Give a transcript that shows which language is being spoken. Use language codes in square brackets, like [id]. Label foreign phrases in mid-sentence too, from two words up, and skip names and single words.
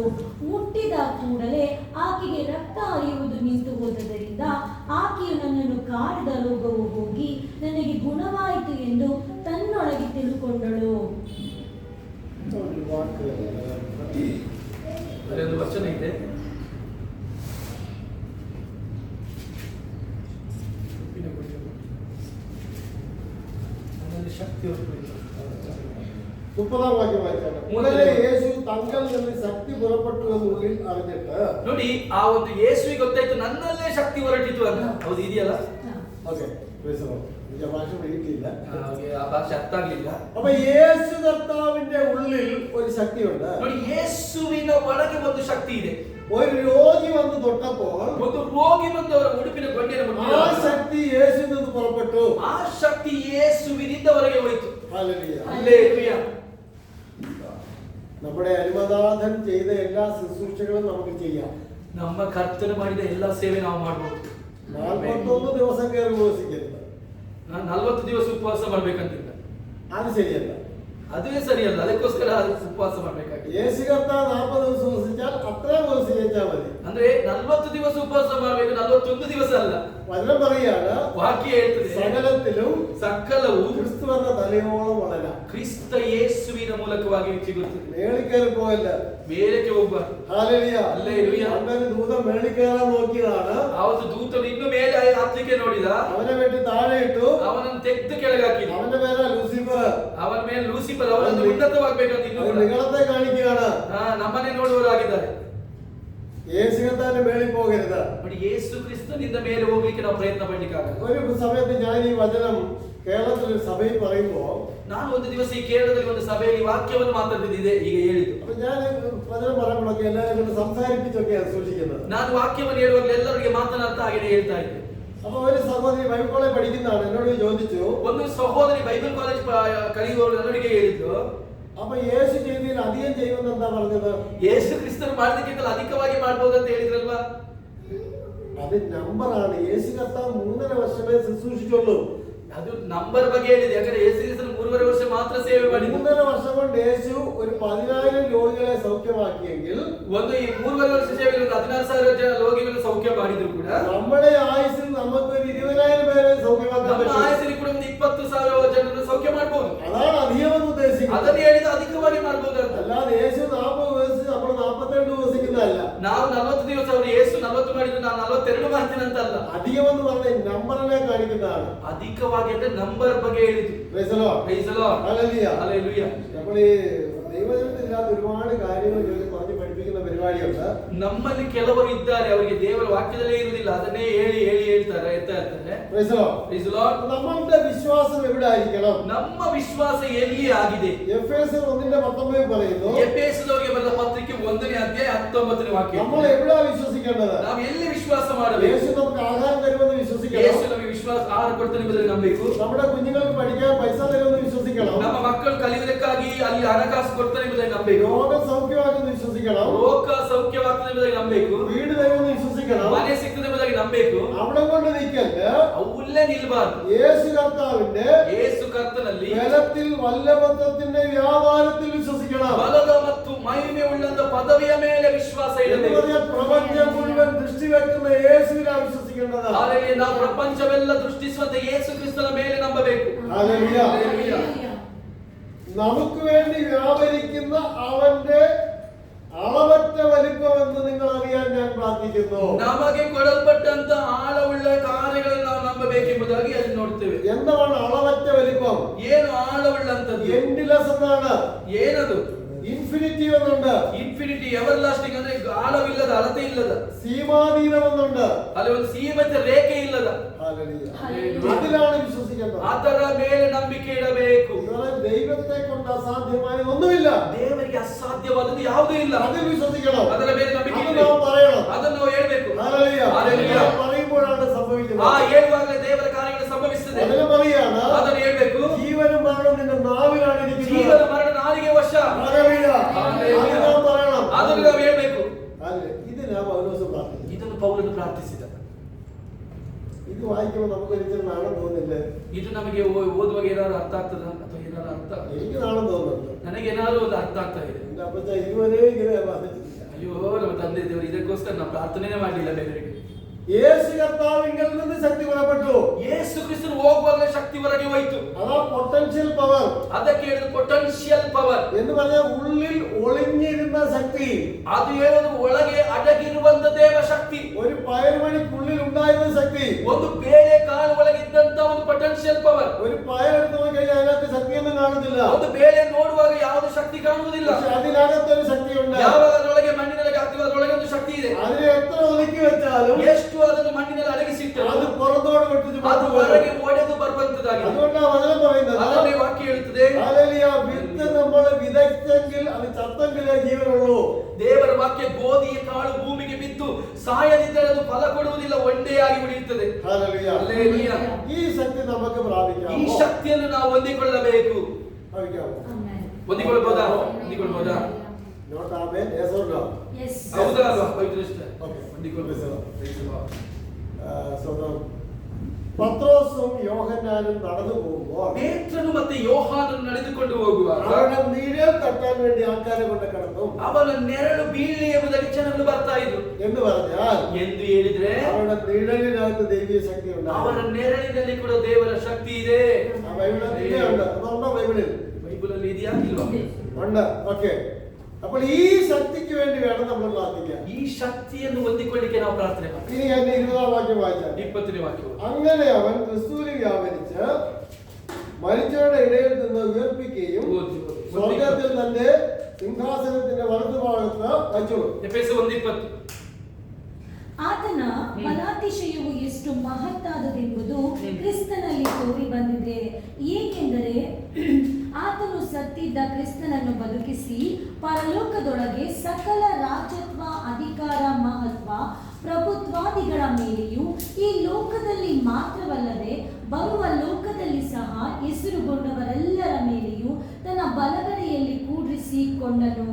[kn] ಮುಟ್ಟಿದ ಕೂಡಲೇ ಆಕೆಗೆ ರಕ್ತ ಹರಿಯುವುದು ನಿಂತು ಹೋದದರಿಂದ ಆಕೆಯು ನನ್ನನ್ನು ಕಾಡಿದ ರೋಗವು ಹೋಗಿ ನನಗೆ ಗುಣವಾಯಿತು ಎಂದು ತನ್ನೊಳಗೆ ತಿಳ್ಕೊಂಡಳು. ಅಲ್ಲಿ ಒಂದು ವಚನ ಇದೆ, ಶಕ್ತಿ [ml] 30-ാം വാക്യം വായിച്ചാൽ, ഉടനെ യേശു തങ്കൽ നിന്ന് ശക്തി പുറപ്പെട്ടു എന്ന് ഉള്ളിൽ അറിഞ്ഞിട്ട്. [kn] ನೋಡಿ, ಆ ಒಂದು ಯೇಸುವಿಗೆ ಗೊತ್ತಾಯ್ತು ನನ್ನಲ್ಲೇ ಶಕ್ತಿ ಹೊರಟಿತು ಅಂತ. ಹೌದು, ಇದೆಯಲ್ಲ? [ml] ഓക്കെ, ഭാഷ പിടിക്കില്ല. [kn] ಆ ಭಾಷೆ ಅರ್ಥ ಆಗ್ಲಿಲ್ಲ. [ml] അപ്പൊ യേശു കർത്താവിന്റെ ഉള്ളിൽ ഒരു ശക്തിയുണ്ട്. [kn] ನೋಡಿ, ಯೇಸುವಿನ ಒಳಗೆ ಒಂದು ಶಕ್ತಿ ಇದೆ. [ml] ഒരു രോഗി വന്ന് തൊട്ടപ്പോൾ [kn] ಒಂದು ರೋಗಿ ಬಂದು ಅವರ ಉಡುಪಿನ ಗೊಂಡೆಯನ್ನು [ml] ആ [kn] ಮುಟ್ಟಿದಾಗ [ml] ശക്തി യേശുവിൽ നിന്ന് പുറപ്പെട്ടു. [kn] ಆ ಶಕ್ತಿ ಯೇಸುವಿನಿಂದ ಹೊರಗೆ ಹೋಯಿತು. [ml] ഹല്ലേലൂയ. [kn] ಹಲ್ಲೆಲೂಯಾ. [ml] നമ്മുടെ അരുമനാഥൻ ചെയ്ത എല്ലാ ശുശ്രൂഷകളും നമുക്ക് ചെയ്യാം. [kn] ನಮ್ಮ ಕರ್ತನು ಮಾಡಿದ ಎಲ್ಲ ಸೇವೆ ನಾವು ಮಾಡಬಹುದು. [ml] 41 ദിവസം കയറി ഉപവസിക്കരുത്. [kn] 40 ದಿವಸ ಉಪವಾಸ ಮಾಡ್ಬೇಕಂತಿಲ್ಲ, [ml] അത് ശരിയല്ല. [kn] ಅದೇ ಸರಿಯಲ್ಲ. ಅದಕ್ಕೋಸ್ಕರ ಉಪವಾಸ ಮಾಡ್ಬೇಕಾಗಿದೆ. [ml] യേശു കർത്താവ് 40 ദിവസം ഉപവസിച്ചാൽ അത്രയും ഉപവസിച്ചാൽ മതി. [kn] ಅಂದ್ರೆ 40 ದಿವಸ ಉಪವಾಸ ಮಾಡ್ಬೇಕು, 41 ದಿವಸ ಅಲ್ಲ. [ml] വചനം പറയാണ്, [kn] ವಾಕ್ಯ ಹೇಳ್ತದೆ, [ml] സകലത്തിലും [kn] ಸಕಲವು [ml] ക്രിസ്തു എന്ന തലയോളം വളരാം. [kn] ಕ್ರಿಸ್ತ ಯೇಸುವಿನ ಮೂಲಕವಾಗಿ ಸಿಗುತ್ತದೆ. [ml] മേളിൽ കയറി പോകല്ല. [kn] ಮೇಲಕ್ಕೆ ಹೋಗ್ಬಾರ್ದು. [ml] ഹല്ലേലൂയ. ഹല്ലേലൂയ. അന്നൊരു ദൂതൻ മേളിൽ കയറാൻ നോക്കിയതാണ്. [kn] ಅವತ್ತು ದೂತನು ಇನ್ನು ಮೇಲೆ ಹತ್ತಲಿಕ್ಕೆ ನೋಡಿದ, [ml] അവനെ വെട്ടി താഴെ ಇಟ್ಟು [kn] ಅವನನ್ನು ತೆಗೆದು ಕೆಳಗೆ ಹಾಕಿದ. [ml] അവന്റെ പേരാ ലൂസിഫർ. [kn] ಅವನ ಮೇಲೆ ಲೂಸಿಫರ್, ಅವನನ್ನು ಉನ್ನತವಾಗಬೇಕಂತ ಇನ್ನು [ml] അത് നിങ്ങളത്തെ കാണിക്കുകയാണ്. [kn] ನಮ್ಮನೆ ನೋಡುವವರಾಗಿದ್ದಾರೆ. [ml] യേശു കർത്താവിന്റെ മേളിൽ പോകരുത്. [kn] ನೋಡಿ, ಯೇಸು ಕ್ರಿಸ್ತನಿಂದ ಮೇಲೆ ಹೋಗ್ಲಿಕ್ಕೆ ನಾವು ಪ್ರಯತ್ನ ಪಡ್ಲಿಕ್ಕಾಗಲ್ಲ. [ml] ഒരു സമയത്ത് ഞാൻ ഈ വചനം കേരളത്തിൽ ഒരു സഭയിൽ പറയുമ്പോ [kn] ನಾನು ಒಂದು ದಿವಸ ಈ ಕೇರಳದಲ್ಲಿ ಒಂದು ಸಭೆಯಲ್ಲಿ ವಾಕ್ಯವನ್ನು ಮಾತಾಡ್ತಿದ್ದೆ, ಈಗ ಹೇಳಿದ್ದು. [ml] അപ്പൊ ഞാൻ വചനം പറയുമ്പോഴൊക്കെ എല്ലാവരും കൊണ്ട് സംസാരിപ്പിച്ചൊക്കെയാണ് സൂക്ഷിക്കുന്നത്. [kn] ನಾನು ವಾಕ್ಯವನ್ನು ಹೇಳುವಾಗಲೇ ಎಲ್ಲರಿಗೆ ಮಾತನಾಡ್ತಾ ಹಾಗೆ ಹೇಳ್ತಾ ಇದ್ದೆ. [ml] അപ്പൊ ഒരു സഹോദരി ബൈബിൾ കോളേജ് പഠിക്കുന്നതാണ് എന്നോട് ചോദിച്ചു, [kn] ಒಂದು ಸಹೋದರಿ ಬೈಬಲ್ ಕಾಲೇಜ್ ಕಲಿಯುವವರು ನನ್ನೊಟ್ಟಿಗೆ ಹೇಳಿದ್ರು, [ml] അപ്പൊ യേശു ചെയ്തതിൽ അധികം ചെയ്യുമെന്ന് എന്താ പറഞ്ഞത്? [kn] ಯೇಸು ಕ್ರಿಸ್ತರು ಮಾಡಿದಕ್ಕಿಂತ ಅಧಿಕವಾಗಿ ಮಾಡಬಹುದು ಅಂತ ಹೇಳಿದ್ರಲ್ವಾ? [ml] അത് നമ്പറാണ്. യേശു കർത്താവ് 3.5 വർഷമേ ശുശ്രൂഷിച്ചുള്ളൂ. [kn] ಅದು ನಂಬರ್ ಬಗ್ಗೆ ಹೇಳಿದೆ. ಯಾಕಂದ್ರೆ ಯೇಸು ಕ್ರಿಸ್ತರು 3.5 ವರ್ಷ ಮಾತ್ರ ಸೇವೆ ಮಾಡಿದ್ರು. [ml] 3.5 വർഷം കൊണ്ട് യേശു ഒരു 10,000 രോഗികളെ സൗഖ്യമാക്കിയെങ്കിൽ [kn] ಒಂದು ಈ 3.5 ವರ್ಷ ಸೇವೆಯಲ್ಲಿ 16,000 ಜನ ರೋಗಿಗಳನ್ನು ಸೌಖ್ಯ ಮಾಡಿದ್ರು ಕೂಡ [ml] നമ്മുടെ ആയുസ്സിൽ നമുക്ക് ഒരു 20,000 പേരെ സൗഖ്യമാക്കാൻ [kn] ನಮ್ಮ [ml] പറ്റും. [kn] ಆಯಸ್ಸಿನಲ್ಲಿ ಕೂಡ ಒಂದು 20,000 ಜನರನ್ನು ಸೌಖ್ಯ ಮಾಡಬಹುದು. [ml] അതാണ് അധികമെന്ന് ഉദ്ദേശിക്കുന്നത്. [kn] ಅದನ್ನು ಹೇಳಿದ ಅಧಿಕವಾಗಿ ಮಾಡಬಹುದು ಅಂತ. [ml] അല്ലാതെ യേശു 40 ദിവസം നമ്മൾ 42 ദിവസിക്കുന്നതല്ല. [kn] ನಾವು 40 ದಿವಸ ಅವರು ಯೇಸು 40 ಮಾಡಿದ್ರು, ನಾನು 42 ಮಾಡ್ತೀನಿ ಅಂತ ಅಲ್ಲ. [ml] അധികമെന്ന് പറഞ്ഞ നമ്പറിനെ കാണിക്കുന്നതാണ്. [kn] ಅಧಿಕವಾಗಿ ಅಂದ್ರೆ ನಂಬರ್ ಬಗ್ಗೆ ಹೇಳಿದ್ರು. [en] Praise the Lord. Praise the Lord. Hallelujah. Hallelujah. [ml] നമ്മൾ ഈ ദൈവജനത്തിലില്ലാത്ത ഒരുപാട് കാര്യങ്ങൾ പറഞ്ഞ് പഠിപ്പിക്കുന്ന പരിപാടിയുണ്ട്. [kn] ನಮ್ಮಲ್ಲಿ ಕೆಲವರು ಇದ್ದಾರೆ, ಅವರಿಗೆ ದೇವರ ವಾಕ್ಯದಲ್ಲೇ ಇರುವುದಿಲ್ಲ, ಅದನ್ನೇ ಹೇಳಿ ಹೇಳಿ ಹೇಳ್ತಾರೆ ಇರ್ತಾರೆ. [en] Praise the Lord. Praise the Lord. [ml] നമ്മളുടെ വിശ്വാസം എവിടെ ആയിരിക്കണം? [kn] ನಮ್ಮ ವಿಶ್ವಾಸ ಎಲ್ಲಿ ಆಗಿದೆ? [ml] എഫേസ്യർ 1:19 പറയുന്നു, [kn] ಎಫೆಸದವರಿಗೆ ಬರೆದ ಪತ್ರಿಕೆ 1ನೇ ಅಧ್ಯಾಯ 19ನೇ ವಾಕ್ಯ. [ml] നമ്മൾ എവിടെ വിശ്വസിക്കേണ്ടത്? [kn] ನಾವು ಎಲ್ಲಿ ವಿಶ್ವಾಸ ಮಾಡಬೇಕು? [ml] യേശു നമുക്ക് ആഹാരം തരുമെന്ന് വിശ്വസിക്കണം. [kn] ಯೇಸು ನಮಗೆ ವಿಶ್ವಾಸ ಆಹಾರ ಕೊಡ್ತಾನೆ ಎಂಬುದನ್ನು ನಂಬಬೇಕು. [ml] നമ്മുടെ കുഞ്ഞുങ്ങൾക്ക് പഠിക്കാൻ പൈസ തരുമെന്ന് വിശ്വസിക്കണം. [kn] ನಮ್ಮ ಮಕ್ಕಳು ಕಲಿಯುವುದಕ್ಕಾಗಿ ಅಲ್ಲಿ ಹಣಕಾಸು ಕೊಡ್ತಾನೆ ಎಂಬುದನ್ನು ನಂಬಬೇಕು. [ml] രോഗം സൗഖ്യമാക്കുമെന്ന് വിശ്വസിക്കണം. [kn] ರೋಗ ಸೌಖ್ಯವಾಗ್ತದೆ ಎಂಬುದಾಗಿ ನಂಬಬೇಕು. [ml] വീട് തരുമെന്ന് വിശ്വസിക്കണം. [kn] ಮನೆ ಸಿಗ್ತದೆ ಎಂಬುದಾಗಿ ನಂಬಬೇಕು. [ml] അവിടെ കൊണ്ട് നിൽക്കല്ല, [kn] ಅವುಲ್ಲೇ ನಿಲ್ಬಾರ್ದು. [ml] യേശു കർത്താവിന്റെ [kn] ಯೇಸು ಕರ್ತನಲ್ಲಿ [ml] ബലത്തിൽ വല്ലഭത്വത്തിന്റെ വ്യാപാരത്തിൽ വിശ്വസിക്കണം. [kn] ಬಲದ ಮತ್ತು ಮಹಿಮೆ ಉಳ್ಳಂತ ಪದವಿಯ ಮೇಲೆ ವಿಶ್ವಾಸ [ml] എന്ന് [kn] ಇಡಬೇಕು. [ml] പറഞ്ഞാൽ പ്രപഞ്ചം മുഴുവൻ ദൃഷ്ടി വെക്കുന്ന യേശുവിനാണ് വിശ്വസിക്കേണ്ടത്. [kn] ಹಾಲೆಲೂಯಾ. ನಾವು ಪ್ರಪಂಚವೆಲ್ಲ ದೃಷ್ಟಿಸುವಂತ ಯೇಸು ಕ್ರಿಸ್ತನ ಮೇಲೆ ನಂಬಬೇಕು. [ml] ഹല്ലേലൂയ. ഹല്ലേലൂയ. നമുക്ക് വേണ്ടി വ്യാപരിക്കുന്ന അവന്റെ അളവറ്റ വലിപ്പം എന്ന് നിങ്ങൾ അറിയാൻ ഞാൻ പ്രാർത്ഥിക്കുന്നു. [kn] ನಮಗೆ ಕೊಡಲ್ಪಟ್ಟಂತ ಆಳವುಳ್ಳ ಕಾರ್ಯಗಳನ್ನು ನಾವು ನಂಬಬೇಕೆಂಬುದಾಗಿ ಅಲ್ಲಿ ನೋಡ್ತೇವೆ. [ml] എന്താണ് അളവറ്റ വലിപ്പം? [kn] ಏನು ಆಳವುಳ್ಳಂತದ್ದು? [ml] എൻഡ്ലെസ് എന്നാണ്. [kn] ಏನದು? [ml] ഇൻഫിനിറ്റി എന്നുണ്ട്. [kn] ಇನ್ಫಿನಿಟಿ, [en] ever lasting [kn] ಅಂದ್ರೆ ಅಳವಿಲ್ಲದ, ಅಳತೆ ಇಲ್ಲದ. [ml] സീമാതീതം എന്നുണ്ട്. [kn] ಅಲ್ಲಿ ಒಂದು ಸೀಮಿತ ರೇಖೆ ಇಲ್ಲದ. [ml] ഹല്ലേലൂയ. ഹല്ലേലൂയ. അതിലാണ് വിശ്വസിക്കേണ്ടത്. [kn] ಅದರ ಮೇಲೆ ನಂಬಿಕೆ ಇಡಬೇಕು. [ml] ഇവരെ ദൈവത്തെ കൊണ്ട് അസാധ്യമായ ഒന്നുമില്ല. [kn] ದೇವರಿಗೆ ಅಸಾಧ್ಯವಾದದ್ದು ಯಾವುದೂ ಇಲ್ಲ. [ml] അതിൽ വിശ്വസിക്കണം. [kn] ಅದರ ಮೇಲೆ ನಂಬಿಕೆ [ml] അത് [kn] ಇಡಬೇಕು. [ml] നാം പറയണം. [kn] ಅದನ್ನು ನಾವು ಹೇಳ್ಬೇಕು. [ml] ഹല്ലേലൂയ. ഹല്ലേലൂയ. അത് പറയുമ്പോഴാണ് [kn] ಆ [ml] സംഭവിക്കുന്നത്. [kn] ಹೇಳುವಾಗಲೇ ದೇವರ ಕಾರ್ಯಗಳು ಸಂಭವಿಸುತ್ತದೆ. [ml] അതിന് പറയാണ്, [kn] ಅದನ್ನು ಹೇಳ್ಬೇಕು. [ml] ജീവനും മരണവും നിന്റെ നാവിലാണ് ഇരിക്കുന്നത്. [kn] ಜೀವನ ಮರಣ ನಾಲಿಗೆ ವಶ. [ml] ഹല്ലേലൂയ. ഹല്ലേലൂയ. അത് നാം പറയണം. [kn] ಅದನ್ನು ನಾವು ಹೇಳ್ಬೇಕು. [ml] അല്ലേ? ഇത് ഞാൻ പൗലോസ് പ്രാർത്ഥിച്ചു. [kn] ಇದನ್ನು ಪೌಲನು ಪ್ರಾರ್ಥಿಸಿದ. [ml] ഇത് വായിക്കുമ്പോൾ നമുക്ക് ഒരിക്കലും നാണം തോന്നില്ലേ? [kn] ಇದು ನಮಗೆ ಓದುವಾಗ ಏನಾದ್ರು ಅರ್ಥ ಆಗ್ತದ ಅಥವಾ ಏನಾದ್ರು ಅರ್ಥ? [ml] എനിക്ക് നാണം തോന്നുന്നുണ്ട്. [kn] ನನಗೆ ಏನಾದ್ರು ಒಂದು ಅರ್ಥ ಆಗ್ತಾ ಇದೆ. [ml] എന്റെ അപ്പച്ച ഇതുവരെ ഇങ്ങനെ വാദിച്ചിട്ടില്ല. [kn] ಅಯ್ಯೋ, ನಮ್ಮ ತಂದೆ ದೇವರು ಇದಕ್ಕೋಸ್ಕರ ನಾವು ಪ್ರಾರ್ಥನೆ ಮಾಡಲಿಲ್ಲ ಬೇರೆಯವರಿಗೆ. [ml] യേശു കർത്താവിങ്കൽ നിന്ന് ശക്തി പുറപ്പെട്ടു. [kn] ಯೇಸು ಕ್ರಿಸ್ತನು ಹೋಗುವಾಗ ಶಕ್ತಿ ಹೊರಗೆ ಹೋಯಿತು. [ml] അതാ [en] potential power [kn] ಅದಕ್ಕೆ ಹೇಳಿದ [en] potential power [ml] എന്ന് പറഞ്ഞാൽ ഉള്ളിൽ ഒളിഞ്ഞിരുന്ന ശക്തി. [kn] ಅದು ಹೇಳೋದು ಒಳಗೆ ಅಡಗಿರುವಂತ ದೇವ ಶಕ್ತಿ. [ml] ഒരു പയർമണിക്കുള്ളിൽ ഉണ്ടായിരുന്ന ശക്തി. [kn] ಒಂದು ಬೇಳೆ ಕಾಳು ಒಳಗಿದ್ದಂತ ಒಂದು [en] potential power. [ml] ഒരു പയറെടുത്ത് നോക്കി കഴിഞ്ഞാൽ അതിനകത്ത് ശക്തിയൊന്നും കാണുന്നില്ല. [kn] ಒಂದು ಬೇಳೆ ನೋಡುವಾಗ ಯಾವುದು ಶಕ್ತಿ ಕಾಣುವುದಿಲ್ಲ. [ml] പക്ഷെ അതിനകത്തൊരു ശക്തിയുണ്ട്. [kn] ಯಾವಾಗ ಅದರೊಳಗೆ ಮಣ್ಣಿನೊಳಗೆ ಹಾಕಿರುವ ಅದರೊಳಗೆ ಒಂದು ಶಕ್ತಿ ಇದೆ. [ml] അതിനെ എത്ര ഒതുക്കി വെച്ചാലും [kn] ಎಷ್ಟು ಅದನ್ನು ಮಣ್ಣಿನಲ್ಲಿ ಅಡಗಿಸಿಟ್ಟರು [ml] അത് പുറത്തോട് വിട്ടിട്ട് [kn] ಅದು ಹೊರಗೆ ಒಡೆದು ಬರುವಂತದಾಗಿದೆ. [ml] അതുകൊണ്ടാണ് വചനം പറയുന്നത്, [kn] ಅದನ್ನೇ ವಾಕ್ಯ ಹೇಳುತ್ತದೆ. [ml] ഹല്ലേലൂയ, വിത്ത് നമ്മൾ വിതയ്ച്ചെങ്കിൽ അത് ചത്തെങ്കിലേ ജീവനുള്ളൂ. [kn] ದೇವರ ವಾಕ್ಯ ಗೋಧಿಯ ಕಾಳು ಭೂಮಿಗೆ ಬಿದ್ದು ಸಾಯದಿದ್ದರೆ ಅದು ಫಲ ಕೊಡುವುದಿಲ್ಲ, ಒಂಡೆಯಾಗಿ ಉಳಿಯುತ್ತದೆ. [ml] ഹല്ലേലൂയ. ഹല്ലേലൂയ. ഈ ശക്തി നമുക്ക് പ്രാപിക്കാം. [kn] ಈ ಶಕ್ತಿಯನ್ನು ನಾವು ಹೊಂದಿಕೊಳ್ಳಬೇಕು. [ml] പ്രാപിക്കാമോ? [en] Amen. [kn] ಹೊಂದಿಕೊಳ್ಳಬಹುದಾ? ಹೊಂದಿಕೊಳ್ಳಬಹುದಾ? [en] not amen. yes or no? Yes. [kn] ಹೌದಾ ಅಲ್ವಾ? ಪವಿತ್ರಷ್ಟ. [ml] ഓക്കേ. [kn] ಹೊಂದಿಕೊಳ್ಳಬಹುದು. [ml] സ്വന്തം പത്രോസും യോഹന്നാനും നടന്നു പോകുമ്പോൾ [kn] ಪೇತ್ರನು ಮತ್ತೆ ಯೋಹಾನನು ನಡೆದುಕೊಂಡು ಹೋಗುವಾಗ [ml] അവരുടെ നിഴൽ തട്ടാൻ വേണ്ടി ആൾക്കാരെ കൊണ്ട് കിടന്നും [kn] ಅವನ ನೆರಳು ಬೀಳಲಿ ಎಂಬುದಾಗಿ ಜನಗಳು ಬರ್ತಾ ಇದ್ರು. [ml] എന്ന് പറഞ്ഞാൽ [kn] ಎಂದು ಹೇಳಿದ್ರೆ [ml] അവരുടെ നിഴലിനകത്ത് ദൈവീയ ശക്തി [kn] ಅವರ [ml] ഉണ്ടാകും. [kn] ನೆರಳಿನಲ್ಲಿ ಕೂಡ ದೇವರ ಶಕ್ತಿ ಇದೆ. [ml] ആ ബൈബിളിൽ ഉണ്ട്. അതുണ്ടോ ബൈബിളിൽ? [kn] ಬೈಬಲ್ ಅಲ್ಲಿ ಇದೆಯಾ ಇಲ್ವಾ? [ml] ഉണ്ട്. ഓക്കെ. അപ്പോൾ ഈ ശക്തിക്ക് വേണ്ടി വേണം നമ്മൾ പ്രാർത്ഥിക്കാൻ. [kn] ಈ ಶಕ್ತಿಯನ್ನು ಹೊಂದಿಕೊಳ್ಳಿಕ್ಕೆ ನಾವು ಪ್ರಾರ್ಥನೆ ಮಾಡ್ತೀವಿ. [ml] ഇനി എന്നെ 20-ാം വാക്യം വായിച്ചാൽ, [kn] 20ನೇ ವಾಕ್ಯ. [ml] അങ്ങനെ അവൻ ക്രിസ്തുവിൽ വ്യാപരിച്ച് മരിച്ചവരുടെ ഇടയിൽ നിന്ന് ഉയർപ്പിക്കുകയും സ്വർഗത്തിൽ തന്റെ സിംഹാസനത്തിന്റെ വലതുഭാഗത്ത് വച്ചു. [kn] ಎಫೆಸ 1:20. ಆತನ ಬಲಾತಿಶಯವು ಎಷ್ಟು ಮಹತ್ತಾದದೆಂಬುದು ಕ್ರಿಸ್ತನಲ್ಲಿ ತೋರಿ ಬಂದಿದೆ. ಏಕೆಂದರೆ ಆತನು ಸತ್ತಿದ್ದ ಕ್ರಿಸ್ತನನ್ನು ಬದುಕಿಸಿ ಪರಲೋಕದೊಳಗೆ ಸಕಲ ರಾಜತ್ವ, ಅಧಿಕಾರ, ಮಹತ್ವ, ಪ್ರಭುತ್ವಾದಿಗಳ ಮೇಲೆಯೂ ಈ ಲೋಕದಲ್ಲಿ ಮಾತ್ರವಲ್ಲದೆ ಬರುವ ಲೋಕದಲ್ಲಿ ಸಹ ಹೆಸರುಗೊಂಡವರೆಲ್ಲರ ಮೇಲೆಯೂ ತನ್ನ ಬಲಗಡೆಯಲ್ಲಿ ಕೂಡಿಸಿಕೊಂಡನು.